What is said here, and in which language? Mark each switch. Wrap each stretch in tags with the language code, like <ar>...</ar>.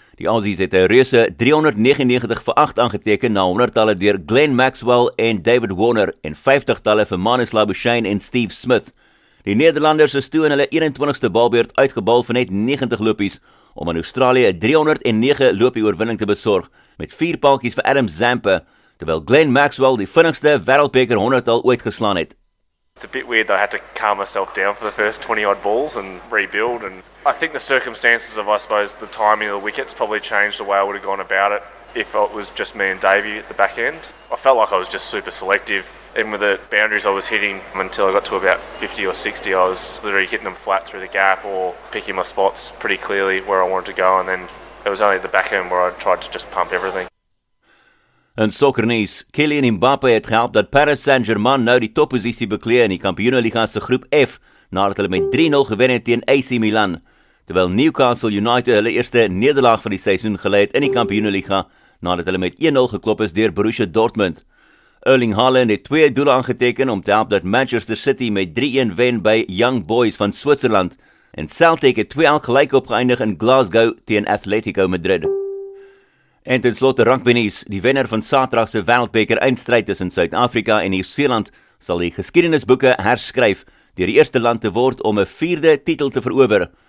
<af>Die Aussies het 'n reuse 399-8 aangeteken na 100-talle deur Glenn Maxwell en David Warner en 50-talle vir Manus Labuschagne en Steve Smith. Die Nederlanders is toe in hulle 21ste balbeurt uitgebal vir net 90 lopies om aan Australië 'n 309 lopie oorwinning te besorg met 4 paaltjies vir Adam Zampa, terwyl Glenn Maxwell die vinnigste Wêreldbeker 100-tal ooit geslaan het.</af> <en>It's a bit weird that I had to calm myself down for the first 20-odd balls and rebuild. And I think the circumstances of, I suppose, the timing of the wickets probably changed the way I would have gone about it if it was just me and Davey at the back end. I felt like I was just super selective. Even with the boundaries I was hitting until I got to about 50 or 60, I was literally hitting them flat through the gap or picking my spots pretty clearly where I wanted to go. And then it was only at the back end where I tried to just pump everything.</en> <af>In sokkernuus, Kylian Mbappe het gehelp dat Paris Saint-Germain nou die topposisie beklee in die Kampioenenliga se groep F, nadat hulle met 3-0 gewen het teen AC Milan, terwyl Newcastle United hulle eerste nederlaag van die seisoen gelei het in die Kampioenenliga, nadat hulle met 1-0 geklop is deur Borussia Dortmund. Erling Haaland het 2 doele aangeteken om te help dat Manchester City met 3-1 wen by Young Boys van Switserland, en Celtic het 2-2 gelyk opgeëindig in Glasgow teen Atletico Madrid. En ten slotte rugbynuus, die wenner van Saterdag se Wêreldbeker eindstryd tussen Suid-Afrika en Nieu-Seeland sal die geskiedenisboeke herskryf deur die eerste land te word om 'n 4de titel te verower.</af>